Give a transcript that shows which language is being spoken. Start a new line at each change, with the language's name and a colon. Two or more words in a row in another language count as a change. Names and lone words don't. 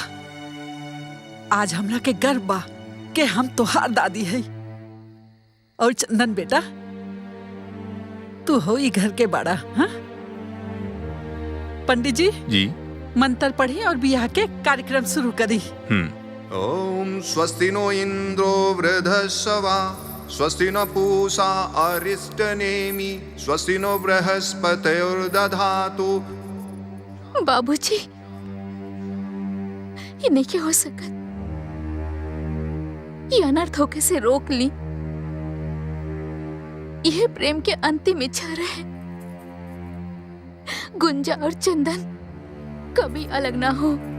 Bhojpuri: आज हमरा के गर्व बा के हम तोहार दादी है। और चंदन बेटा, तू हो ई घर के बड़ा। हाँ, पंडित जी मंत्र पढ़ी और बियाह के कार्यक्रम शुरू करी।
Sanskrit: ओम स्वस्ति नो इंद्रो वृद्धस्वा, स्वस्ति न पूषा अरिष्टनेमि, स्वस्ति नो बृहस्पतिर्दधातु।
Bhojpuri: बाबूजी, ये नहीं क्या हो सकत। ये अनर्थ होके से रोक ली। यह प्रेम के अंतिम इच्छा रहे। गुंजा और चंदन कभी अलग ना हो।